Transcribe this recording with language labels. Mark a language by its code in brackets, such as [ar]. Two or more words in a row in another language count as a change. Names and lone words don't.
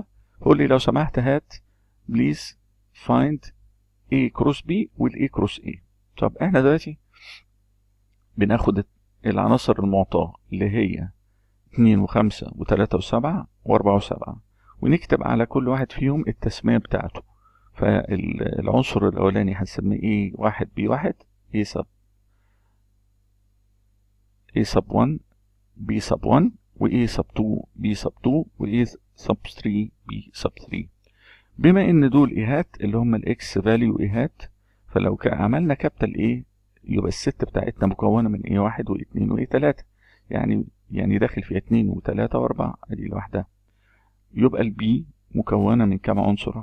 [ar] قول لي لو سمحت هات [en] please find A cross B [ar] وال [en] A cross A. [ar] طب احنا دلوقتي بناخد العناصر المعطاة اللي هي 2 و5 و3 و7 و4 و7 ونكتب على كل واحد فيهم التسمية بتاعته. فالعنصر الأولاني هنسميه A1 B1 [en] A sub 1 B sub 1 [ar] و [en] A sub 2 B sub 2 [ar] و [en] A sub 3 B sub 3. [ar] بما ان دول ايهات اللي هم [en] x value [ar] ايهات، فلو عملنا [en] capital A [ar] يبقى الست بتاعتنا مكونه من ايه 1 و2 وايه 3، يعني داخل فيها 2 و3 و4 ادي لوحدها. يبقى البي مكونه من كام عنصر؟